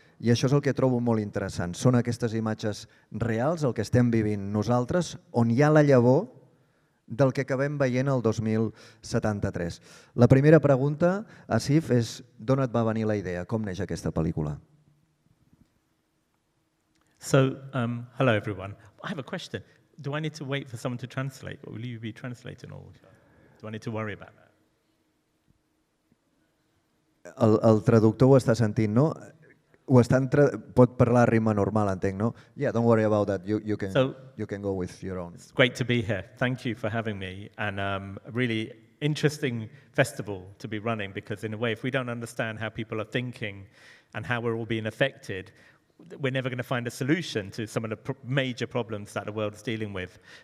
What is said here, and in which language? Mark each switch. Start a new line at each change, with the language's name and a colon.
Catalan: I això és el que trobo molt interessant. Són aquestes imatges reals, el que estem vivint nosaltres, on hi ha la llavor del que acabem veient el 2073. La primera pregunta, Asif, és d'on et va venir la idea? Com neix aquesta pel·lícula?
English: So, hello everyone. I have a question. Do I need to wait for someone to translate, or will you be translating, or do I need to worry about that?
Catalan: El traductor ho està sentint, no? pot parlar a ritme normal, entenc, no?
English: Yeah, don't worry about that. You can go with your own. It's great to be here. Thank you for having me. And a really interesting festival to be running, because in a way, if we don't understand how people are thinking and how we're all being affected, we're never going to find a solution to some of the major problems that the world is dealing with.